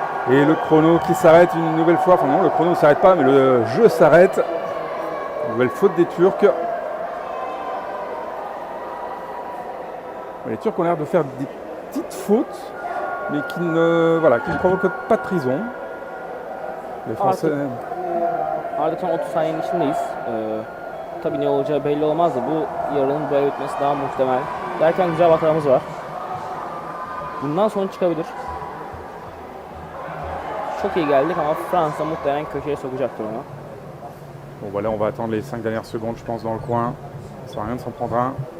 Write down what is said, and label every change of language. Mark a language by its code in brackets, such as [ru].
[fr] Et le chrono qui s'arrête une nouvelle fois. Enfin non, le chrono ne s'arrête pas, mais le jeu s'arrête. Nouvelle faute des Turcs. Les Turcs ont l'air de faire des petites fautes, mais qui ne provoquent pas de prison. Les Français... [tr] Artık son 30 saniyenin içindeyiz. Tabii ne olacağı belli olmaz da bu yarının böyle bitmesi daha muhtemel. Derken güzel bir hatamız var. Bundan sonra çıkabilir. Çok iyi geldik ama Fransa muhtemelen köşeye sokacaktır onu. [fr] Bon voilà, on va attendre les 5 dernières secondes, je pense, dans le coin. Ça sert à rien de s'en prendre un.